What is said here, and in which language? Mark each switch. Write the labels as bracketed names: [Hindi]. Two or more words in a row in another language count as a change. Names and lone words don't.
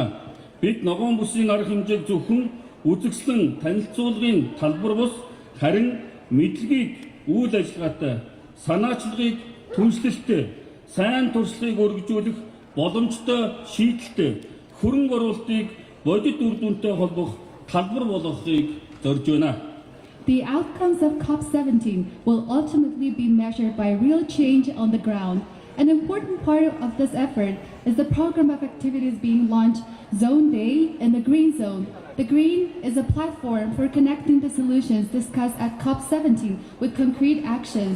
[Mongolian] Бид ногоон бүсийн арга хэмжээг зөвхөн үзэгслэн танилцуулгын талбар бус харин мэдлэгийг үйл ажиллагаатай, санаачлагыг түншлэлтэй, сайн туршлагыг өргөжүүлэх боломжтой шийдэлтэй, хөрөнгө оруулалтыг бодит үр дүнтэй холбох талбар болгохыг зорж байна. [English] The outcomes of COP17 will ultimately be measured by real change on the ground. An important part of this effort is the program of activities being launched, Zone Day in the Green Zone. The Green is a platform for connecting the solutions discussed at COP17 with concrete actions.